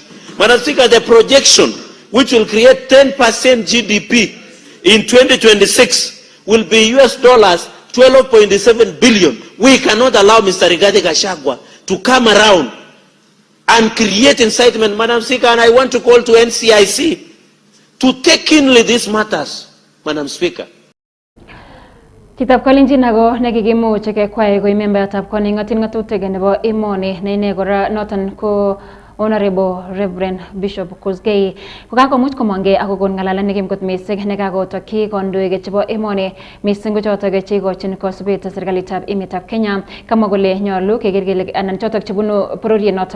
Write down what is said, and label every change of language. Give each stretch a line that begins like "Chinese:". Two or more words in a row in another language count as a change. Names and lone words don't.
English: Madam Speaker, the projection, which will create 10% GDP in 2026, will be US dollars 12.7 billion. We cannot allow Mr. Rigathi Gachagua to come around and create incitement, Madam Speaker. And I want to call to NCIC to take keenly these matters, Madam Speaker.
Kalenjin: Kitab kolenjin ako nekikimuch kekwai ko membertab koning'otin ng'atutik nebo emoni ne ine kora noton ko Honorable Reverend Bishop Kosgei kokakomuch komongei ako kon ngalalet nekim kot mising nekakotokyi kandoik chebo emoni mising ko chotok cheikochin kosubet serikalitab emetab Kenya kamwa kole nyolu keker kele anan chotok chebunu bororiet notok